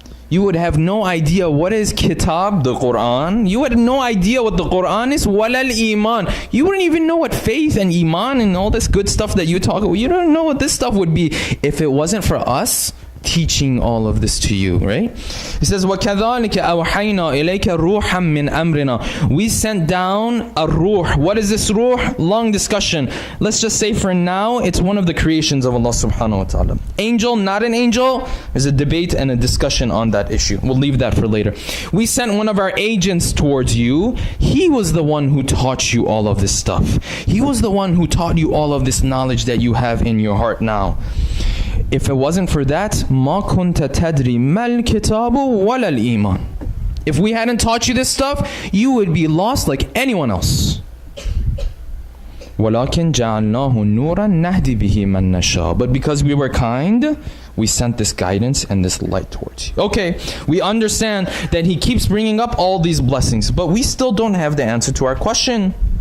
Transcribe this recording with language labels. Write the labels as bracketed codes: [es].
[en] You would have no idea what is kitab, the Quran. You had no idea what the Quran is, wala al-iman. You wouldn't even know what faith and iman and all this good stuff that you talk about. You don't know what this stuff would be if it wasn't for us teaching all of this to you, right? He says, [ar] وَكَذَلِكَ أَوْحَيْنَا إِلَيْكَ رُوحًا مِّنْ أَمْرِنَا. [en] We sent down a ruh. What is this ruh? Long discussion. Let's just say for now, it's one of the creations of Allah subhanahu wa ta'ala. Angel, not an angel? There's a debate and a discussion on that issue. We'll leave that for later. We sent one of our agents towards you. He was the one who taught you all of this stuff. He was the one who taught you all of this knowledge that you have in your heart now. If it wasn't for that, [ar] مَا كُنْتَ تَدْرِي مَا الْكِتَابُ وَلَا الْإِيمَانُ. [en] If we hadn't taught you this stuff, you would be lost like anyone else. [ar] وَلَكِنْ جَعَلْنَاهُ نُورًا نَهْدِي بِهِ مَنْ نَشَاءُ. [en] But because we were kind, we sent this guidance and this light towards you. Okay, we understand that He keeps bringing up all these blessings, but we still don't have the answer to our question.